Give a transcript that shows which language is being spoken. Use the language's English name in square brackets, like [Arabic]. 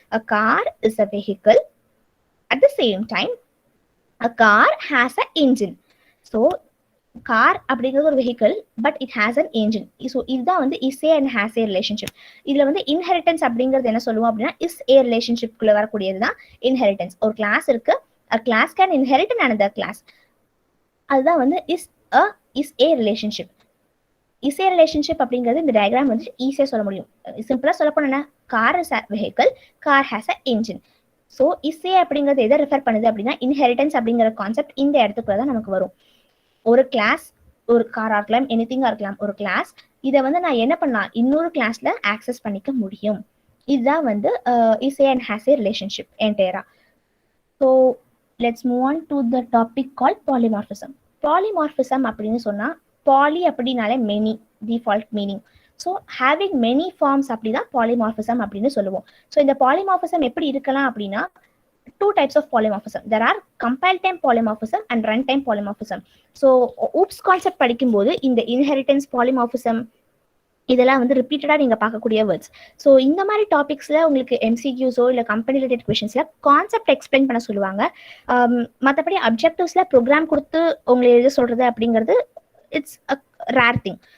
[English] A car is a vehicle. At the same time a car has a engine. [Tamil] So car அப்படிங்கிறது ஒரு vehicle, [English] But it has an engine. [Tamil] So இதுதான் வந்து is A and has a relationship. இதுல வந்து inheritance அப்படிங்கிறது என்ன சொல்லுவோம் அப்படின்னா இஸ் ஏ ரிலேஷன்ஷிப்குள்ள வரக்கூடியது தான் இன்ஹெரிட்டன்ஸ். ஒரு கிளாஸ் இருக்கு, [English] a class can inherit another class. [Tamil] அதுதான் வந்து is a relationship. Is a relationship அப்படிங்கிறது இந்த டயக்ராம் வந்து ஈஸியா சொல்ல முடியும். சிம்பிளா சொல்ல போனா [English] Car is a vehicle, car has a engine. [Tamil] So is a அப்படிங்கிறது எதை ரெஃபர் பண்ணுது அப்படின்னா இன்ஹெரிட்டன்ஸ் அப்படிங்கிற கான்செப்ட் இந்த இடத்துக்குள்ள தான் நமக்கு வரும். ஒரு கிளாஸ், ஒரு காரா இருக்கலாம், எனிதிங்கா இருக்கலாம், ஒரு கிளாஸ். இதை வந்து நான் என்ன பண்ணலாம், இன்னொரு கிளாஸ்ல ஆக்சஸ் பண்ணிக்க முடியும். இதுதான் வந்து is A and has a relationship என்டையரா. [English] So let's move on to the topic call polymorphism. [Tamil] Polymorphism அப்படின்னு சொன்னா பாலி அப்படின்னாலே many, default meaning. [English] so having many forms [Tamil] அப்படிதான் பாலிமார்பிசம் அப்படின்னு சொல்லுவோம். ஸோ இந்த பாலிமார்பிசம் எப்படி இருக்கலாம் அப்படின்னா [English] two types of polymorphism. There are compile time polymorphism and runtime polymorphism. [Tamil] So oops concept படிக்கும்போது இந்த inheritance polymorphism இதெல்லாம் வந்து ரிப்பீட்டடா நீங்க பார்க்கக்கூடிய வேர்ட்ஸ். ஸோ இந்த மாதிரி டாபிக்ஸ்ல உங்களுக்கு எம்சிக்யூஸோ இல்லை கம்பெனி ரிலேட்டட் கொஷின்ஸ்ல கான்செப்ட் எக்ஸ்பிளைன் பண்ண சொல்லுவாங்க. மற்றபடி அப்ஜெக்டிவ்ஸ்ல ப்ரோக்ராம் கொடுத்து உங்களை எழுத சொல்றது அப்படிங்கிறது [English] It's a rare thing.